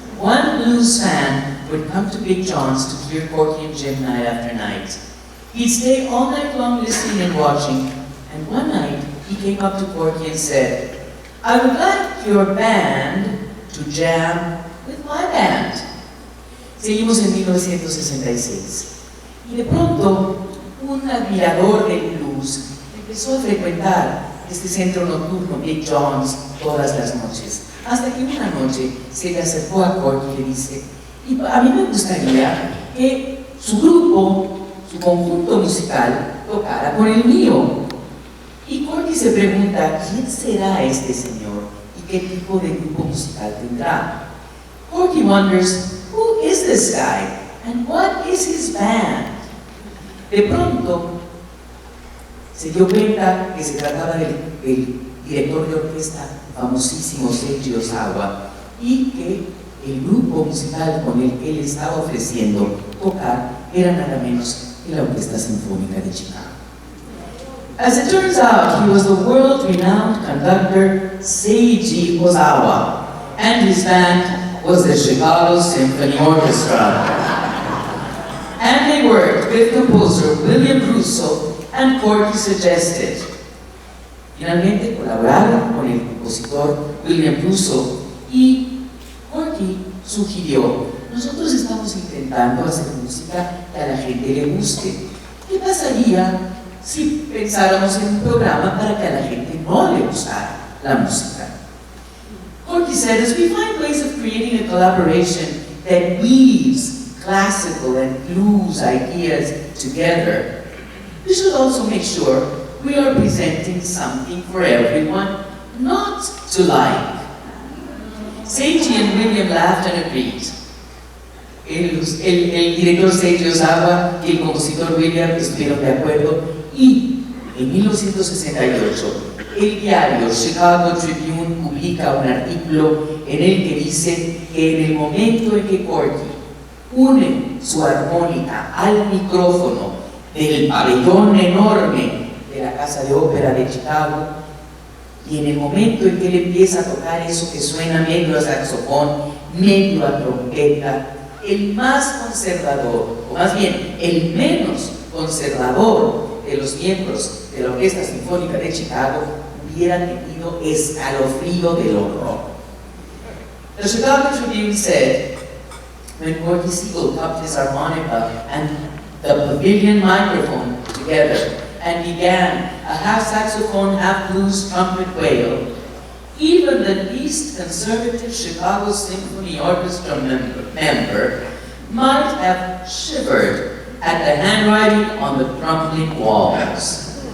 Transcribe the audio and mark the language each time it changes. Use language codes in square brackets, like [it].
[en] One blues fan would come to Big John's to hear Corky and Jim night after night. He'd stay all night long listening and watching, and one night he came up to Corky and said, "I would like your band to jam with my band." [es] Seguimos en 1966 y de pronto un admirador del blues empezó a frecuentar este centro nocturno Big John's todas las noches, hasta que una noche se le acercó a Corky y le dice: "Y a mí me gustaría que su grupo, su conjunto musical, tocara con el mío." Y Corky se pregunta: ¿quién será este señor? ¿Qué tipo de grupo musical tendrá? [en] Corky wonders, who is this guy? And what is his band? [es] De pronto, se dio cuenta que se trataba del director de orquesta famosísimo Seiji Ozawa y que el grupo musical con el que él estaba ofreciendo tocar era nada menos que la Orquesta Sinfónica de Chicago. [en] As it turns out, he was the world-renowned conductor Seiji Ozawa, and his band was the Chicago Symphony Orchestra. And they worked with composer William Russo, and Corky suggested. [es] Finalmente colaboraron con el compositor William Russo y Corky sugirió: nosotros estamos intentando hacer música que a la gente le guste. ¿Qué pasaría si pensáramos en un programa para que a la gente no le gustara la música? [en] Corky said, as we find ways of creating a collaboration that weaves classical and blues ideas together, we should also make sure we are presenting something for everyone not to like. Seiji and William laughed and agreed. [es] El director Seiji Ozawa y el compositor William estuvieron de acuerdo y en 1968 el diario Chicago Tribune publica un artículo en el que dice que en el momento en que Corky une su armónica al micrófono del pabellón enorme de la Casa de Ópera de Chicago y en el momento en que él empieza a tocar eso que suena medio a saxofón, medio a trompeta, el más conservador, o más bien el menos conservador de los miembros de la Orquesta Sinfónica de Chicago hubiera tenido escalofrío del horror. [en] The Chicago Tribune said, when Corky Siegel cupped his harmonica and the pavilion microphone together and began a half saxophone, half blues trumpet wail, even the least conservative Chicago Symphony Orchestra member might have shivered at the handwriting on the crumbling walls.